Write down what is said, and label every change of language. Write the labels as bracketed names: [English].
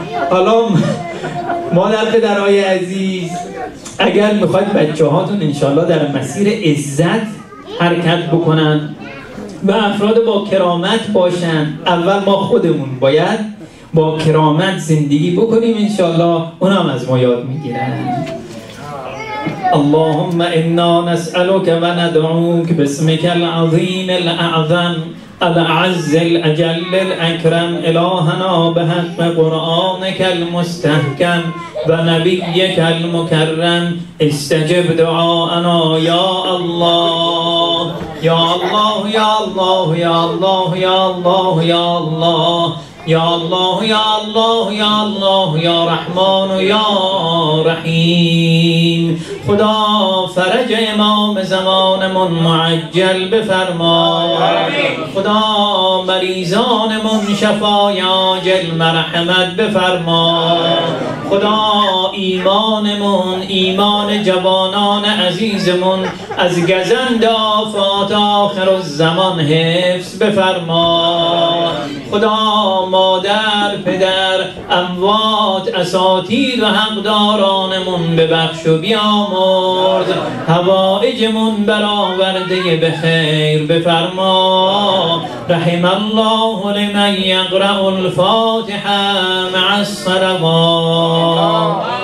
[Persian] حالا مادر پدرهای عزیز، اگر میخواید بچه هاتون انشالله در مسیر عزت حرکت بکنن و افراد با کرامت باشن، اول ما خودمون باید با کرامت زندگی بکنیم، انشالله اونا هم از ما یاد میگیرن. [Arabic] اللهم انا نسألك و ندعوك باسمك العظیم الاعظم الأعز الأجل الأكرم إلهنا بحق قرآنك المستحكم ونبيك المكرم استجب دعاءنا يا الله يا الله يا الله يا الله يا الله يا الله يا الله يا الله يا الله يا رحمن يا رحيم. [Persian] خدا فرج امام زمانمون معجل بفرما. خدا مریضانمون شفای عاجل مرحمت بفرما. خدا ایمانمون، ایمان جوانان عزیزمون از گزند آفات آخر الزمان حفظ بفرما. خدا مادر، پدر، اموات اساتید و حقدارانمون ببخش و بیامرز، حوائجمون برآورده به خیر بفرما. [Arabic] رحم الله لمن یقرأ الفاتحه مع الصلوات.